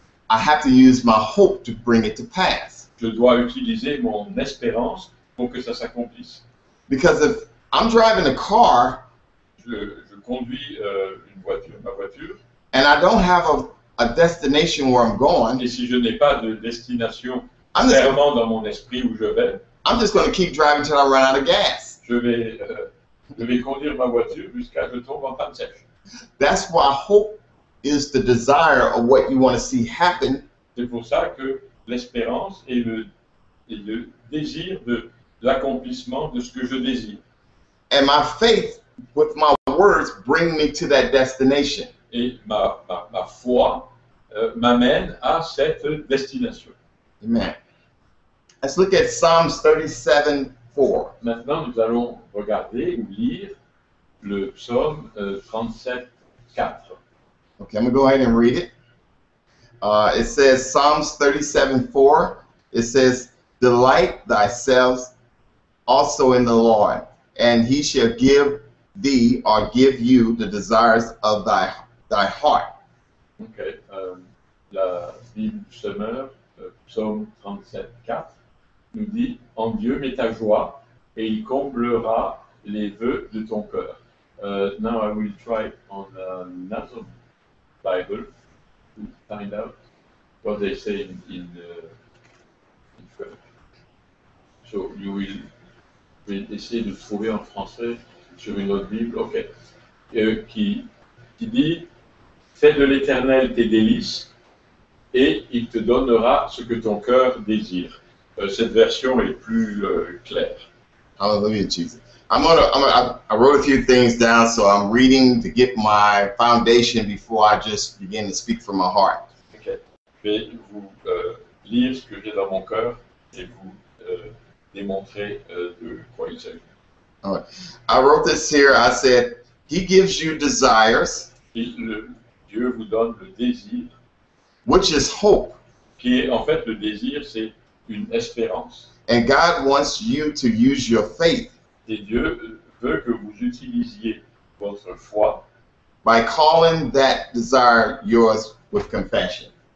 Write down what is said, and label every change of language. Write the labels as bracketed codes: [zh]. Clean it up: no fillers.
[en] I have to use my hope to bring it to pass. [fr] je dois utiliser mon espérance pour que ça s'accomplisse. [en] Because if I'm driving a car [fr] Je conduis ma voiture, [en] and I don't have a destination where I'm going, [fr] et si je n'ai pas de destination [en] I'm just [fr] clairement dans mon esprit où je vais, [en] going to keep driving till I run out of gas. [fr] je vais conduire ma voiture jusqu'à ce que je tombe en panne sèche. [en] That's why hope is the desire of what you want to see happen. [fr] C'est pour ça que l'espérance est le désir de l'accomplissement de ce que je désire. [en] And my faith with my words bring me to that destination. [fr] Et ma foi m'amène à cette destination. [en] Amen. Let's look at Psalms 37:4. [fr] Maintenant, nous allons regarder ou lire le psaume 37:4. [en] Okay, I'm going to go ahead and read it. It says, Psalms 37:4, it says, delight thyself also in the Lord, and he shall give thee or give you the desires of thy heart. [fr] Ok, la Bible du Semeur, psaume 37:4, nous dit, en Dieu met ta joie, et il comblera les vœux de ton cœur. [en] Now I will try on another Bible to find out what they say in French. So you will [fr] essayer de trouver en français sur une autre Bible, ok, qui dit fais de l'Éternel tes délices et il te donnera ce que ton cœur désire. Cette version est plus claire. [en] Hallelujah, Jesus. I wrote a few things down, so I'm reading to get my foundation before I just begin to speak from my heart. Ok. [fr] Je vais vous lire ce que j'ai dans mon cœur et vous démontrer de quoi il s'agit. [en] I wrote this here. I said, He gives you desires, [fr] Dieu vous donne le désir, [en] which is hope. [fr] qui est en fait le désir, c'est une espérance. [en] And God wants you to use your faith [fr] Et Dieu veut que vous utilisiez votre foi [en] by calling that desire yours with confession.